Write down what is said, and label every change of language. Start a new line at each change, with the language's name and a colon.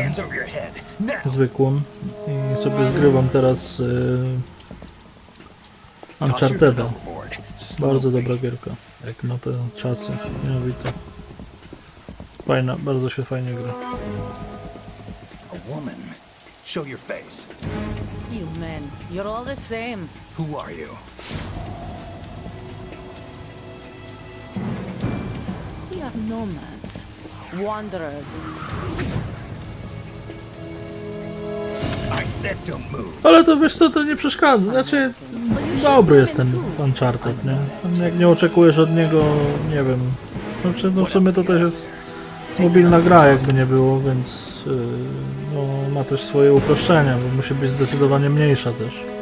English: Hands over your head. Now!
Polish: Zwykłą. I sobie zgrywam teraz Uncharted'a.
English: Overboard.
Polish: Bardzo dobra gierka. Jak na te czasy. Niesamowite. Fajna, bardzo się fajnie gra.
English: A woman. Show your face. You men, you're all the same. Who are you? We are nomads, wanderers. I said to move.
Polish: Ale to wiesz co, to nie przeszkadza. Znaczy, dobry jest ten Uncharted, nie? Jak nie oczekujesz od niego, nie wiem. Znaczy, no w sumie to też jest mobilna gra, jakby nie było, więc no, ma też swoje uproszczenia, bo musi być zdecydowanie mniejsza też.